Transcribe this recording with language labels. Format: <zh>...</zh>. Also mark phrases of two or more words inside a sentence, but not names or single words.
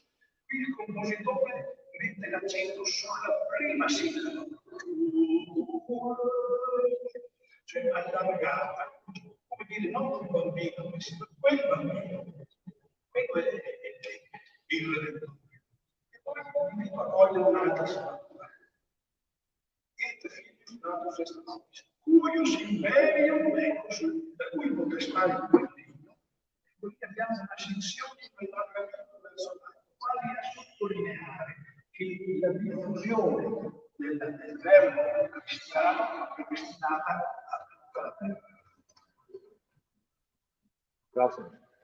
<it>Qui il compositore mette l'accento sulla prima sillaba, cioè allargata, come dire, non un bambino, ma quel bambino. Quello è il Redentore. E poi vi invito a cogliere un'altra sfumatura.</it> <la>Et filius natus est nobis, cuius imperium mecus,</la> <it>da cui potestare il regno. Quindi abbiamo un'ascensione dell'argomento verso l'alto, quasi a sottolineare che la diffusione del verbo cristiano è destinata a tutta la terra. Grazie.</it>